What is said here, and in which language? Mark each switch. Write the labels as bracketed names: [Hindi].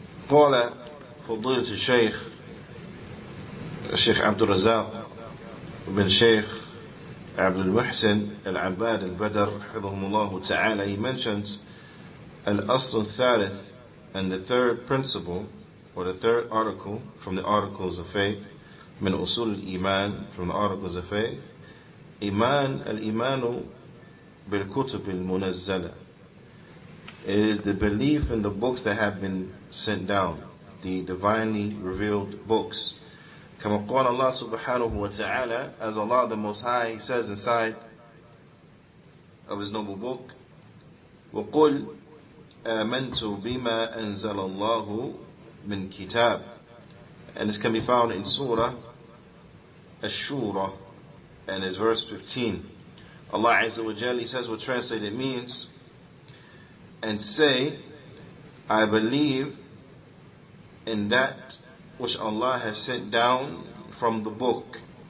[Arabic] قال فضيلة الشيخ عبد الرزاق بن شيخ [English] Abdul Muhsin al-Abbad al-Badr حفظهم ta'ala, he mentions al-asl al-thalith, and the third principle or the third article from the articles of faith, min usul al-iman, from the articles of faith, al-imanu bil-kutub al-munazzala. It is the belief in the books that have been sent down, the divinely revealed books. [Arabic] كما قال الله سبحانه وتعالى, [English] as Allah the Most High says inside of His noble book, [Arabic] وَقُلْ آمَنْتُ بِمَا أَنزَلَ اللَّهُ مِنْ كِتَابٍ. [English] And this can be found in Surah Ash-Shura, and it's verse 15. Allah Azza wa Jalla, He says what translated means, and say, I believe in that which Allah has sent down from the book.